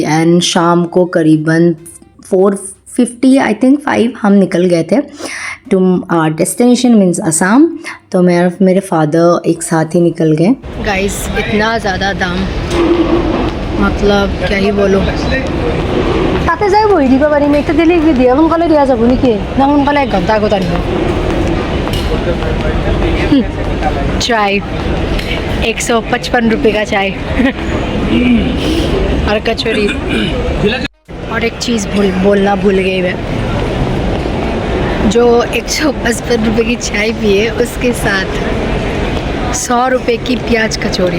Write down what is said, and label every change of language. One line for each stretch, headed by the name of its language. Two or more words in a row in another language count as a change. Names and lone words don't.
Hindi: एंड शाम को करीबन 4:50
English: I think
Hindi: 5 हम निकल गए थे
English: to our destination means
Hindi: असम। तो मैं और मेरे फादर एक साथ ही निकल गए। गाइस इतना ज़्यादा दाम, मतलब क्या ही बोलो।
Assamese: তাতে যাই বহি দিব পাৰিম, এতিয়া দিলে কি দিয়ে সোনকালে দিয়া যাব নেকি, না সোনকালে 1 ঘণ্টা আগত আনিব।
Hindi: चाय 155 रुपये का चाय और कचौरी। और एक चीज़ बोलना भूल गई मैं, जो 155 रुपये की चाय पिए उसके साथ 100 रुपये की प्याज कचौरी।